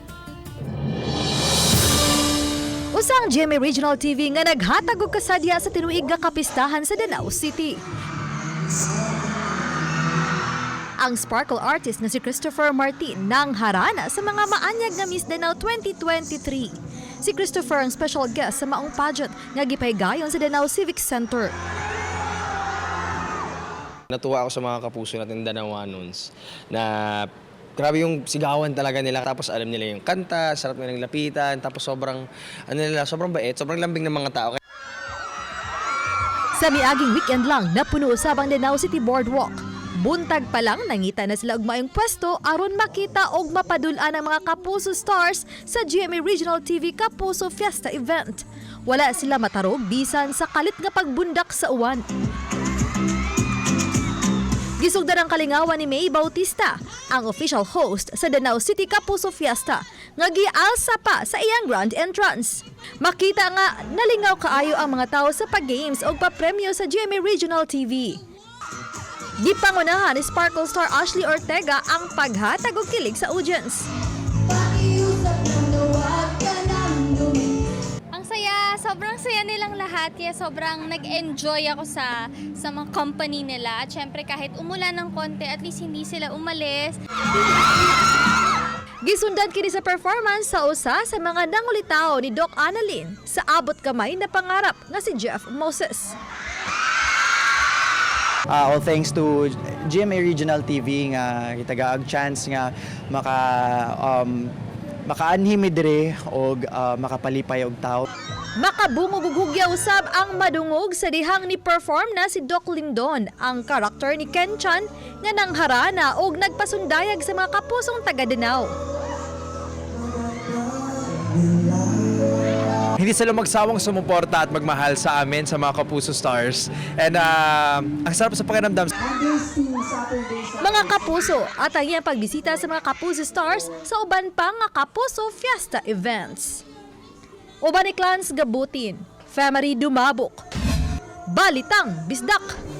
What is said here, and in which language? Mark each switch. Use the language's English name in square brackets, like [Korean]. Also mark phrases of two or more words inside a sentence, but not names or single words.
[Cebuano] Usang GMA Regional TV nga naghatag og kasadya sa tinuig nga kapistahan sa Danao City. Ang [English] sparkle artist [Cebuano] na si Christopher Martin nang harana sa mga maanyag nga Miss Danao 2023. Si Christopher ang special guest sa maong pageant nga gipaygayon sa Danao Civic Center. [Filipino] Natuwa ako sa mga kapuso natin Danaoanons na grabe yung sigawan talaga nila. Tapos alam nila yung kanta, sarap nilang lapitan, tapos sobrang bait, sobrang lambing ng mga tao. [Cebuano] Sa miaging weekend lang napuno usab ang Danao City Boardwalk. Buntag pa lang nangita na sila og maayong pwesto aron makita og mapadul-an ang mga Kapuso stars sa GMA Regional TV Kapuso Fiesta event. Wala sila matarog bisan sa kalit nga pagbundak sa uwan. Gisugdan ang kalingawan ni May Bautista, ang [English] official host [Cebuano] sa Danao City Kapuso Fiesta, nga gialsa pa sa iyang [English] grand entrance. [Cebuano] Makita nga nalingaw kaayo ang mga tao sa pag-games o papremyo sa GMA Regional TV. Gipangunahan ni Sparkle star Ashley Ortega ang paghatag og kilig sa audience. [Filipino] Ang saya, sobrang saya nilang lahat, kaya sobrang nag-enjoy ako sa mga company nila. At syempre kahit umulan ng konti, [English] at least [Filipino] hindi sila umalis. [Cebuano] Gisundan kini sa performance sa usa sa mga nangulitaw ni Doc Annalyn sa abot kamay na pangarap nga si Jeff Moses. [English] All thanks to [Cebuano] GMA Regional TV nga gitagaag chance nga makaanhimi dire og makapalipay og tao. Makabungog ug hugya usab ang madungog sa dihang ni perform na si Doc Lindon, ang karakter ni Ken Chan nga nangharana og nagpasundayag sa mga kapusong taga Danao. [Filipino] Hindi sila magsawang sumuporta at magmahal sa amin, sa mga Kapuso stars. And ang sarap sa pakiramdam. [Cebuano] Mga Kapuso at ang iyang pagbisita sa mga Kapuso stars sa uban pa nga Kapuso Fiesta events. Uban ni Clans Gabutin, Family Dumabok, Balitang Bisdak.